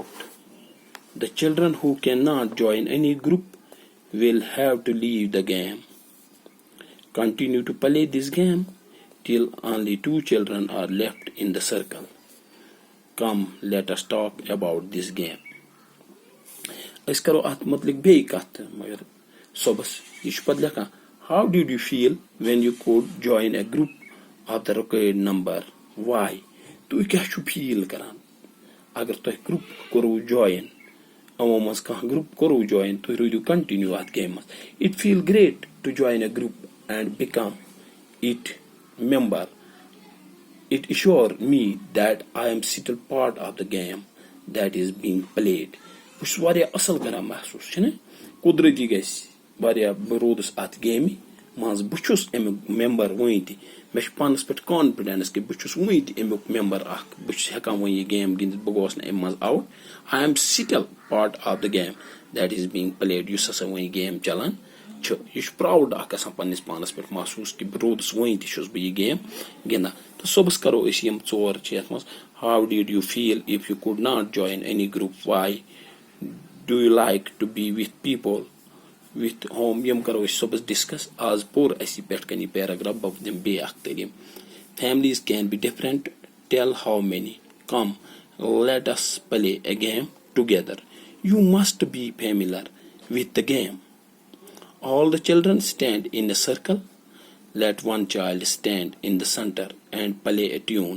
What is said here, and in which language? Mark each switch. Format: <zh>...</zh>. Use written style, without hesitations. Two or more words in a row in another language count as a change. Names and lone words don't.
<en>The children who cannot join any group will have to leave the game. Continue to play this game till only 2 children are left in the circle. Come, let us talk about this game.</en> <ks>أسۍ کرو اتھ متعلق بیٚیہِ کتھ مگر صبحس یہِ چھُ پتہٕ لیکھان</ks> <en>how did you feel when you could join a group of the required number? Why?</en> <ks>تُہۍ کیٛاہ چھُو فیٖل کران اگر تۄہہِ گروپ کوٚروٕ جوین یِمو منٛز کانٛہہ گروپ کوٚروٕ جوین تُہۍ روٗدِو کنٹِنیو اتھ گیمہِ منٛز.</ks> <en>It feel great to join a group and become it member. It assures me that I am still part of the game that is being played.</en> <ks>بہٕ چھُس واریاہ اصل کران محسوٗس چھُنہ قدرتی گژھِ واریاہ بہٕ روٗدُس اتھ گیمہِ منٛز بہٕ چھُس امیُک ممبر وُنہِ تہِ مےٚ چھُ پانس پٮ۪ٹھ کانفڈنس کہِ بہٕ چھُس وُنہِ تہِ امیُک ممبر اکھ بہٕ چھُس ہیٚکان وۄنۍ یہِ گیم گِنٛدِتھ بہٕ گوٚوس نہٕ امہِ منٛز آوُٹ.</ks> <en>I am still part of the game that is being played.</en> <ks>یُس ہسا وۄنۍ گیم چلان چھُ یہِ چھُ پراوُڈ اکھ گژھان پننِس پانس پٮ۪ٹھ محسوٗس کہِ بہٕ روٗدُس وُنہِ تہِ چھُس بہٕ یہِ گیم گِنٛدان تہٕ صبحس کرو أسۍ یِم 4 چھِ یتھ منٛز</ks> <en>how did you feel if you could not join any group? Why? Do you like to be with people with whom</en> <ks>یِم کرو أسۍ صبحس ڈسکس. آز پوٚر اَسہِ پٮ۪ٹھ کَنہِ یہِ پیراگراف بہٕ دِمہٕ بیٚیہِ اکھ تعلیٖم.</ks> <en>Families can be different. Tell how many. Come, let us play a game together. You must be familiar with the game. All the children stand in a circle. Let one child stand in the center and play a tune.</en>